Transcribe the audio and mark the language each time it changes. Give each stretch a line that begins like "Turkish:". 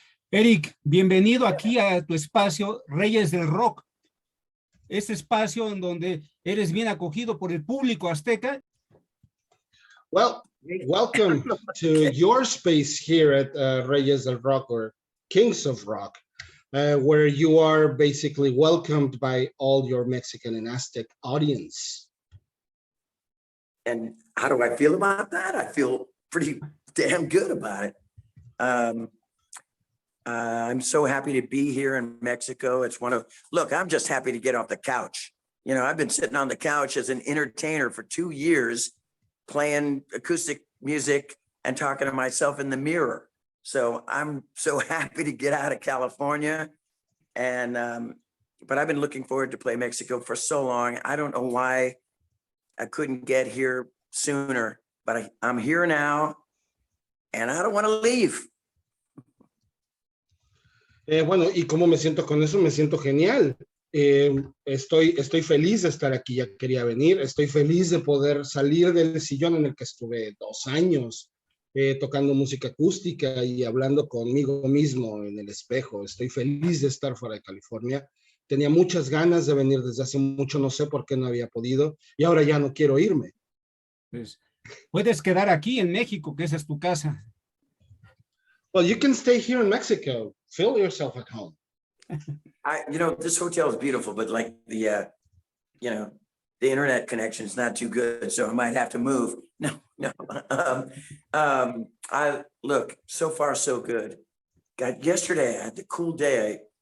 Spanish: Eric, bienvenido aquí a tu espacio Reyes del Rock. Este espacio en donde eres bien acogido por el público azteca.
English: Well, welcome to your space here at Reyes del Rock, or Kings of Rock, where you are basically welcomed by all your Mexican and Aztec audience. And how do I feel about that? I feel pretty damn good about it. I'm so happy to be here in Mexico. Look, I'm just happy to get off the couch. You know, I've been sitting on the couch as an entertainer for 2 years, playing acoustic music and talking to myself in the mirror. So I'm so happy to get out of California. And, but I've been looking forward to play Mexico for so long. I don't know why I couldn't get here sooner, but I'm here now and I don't want to leave.
Spanish: Bueno, ¿y cómo me siento con eso? Me siento genial. Estoy feliz de estar aquí, ya quería venir. Estoy feliz de poder salir del sillón en el que estuve 2 años tocando música acústica y hablando conmigo mismo en el espejo. Estoy feliz de estar fuera de California. Tenía muchas ganas de venir desde hace mucho, no sé por qué no había podido, y ahora ya no quiero irme. Pues puedes quedar aquí en México, que esa es tu casa.
English: Well, you can stay here in Mexico. Feel yourself at home. This hotel is beautiful, but like the internet connection is not too good, so I might have to move. No. I look, so far so good. Yesterday I had the cool day.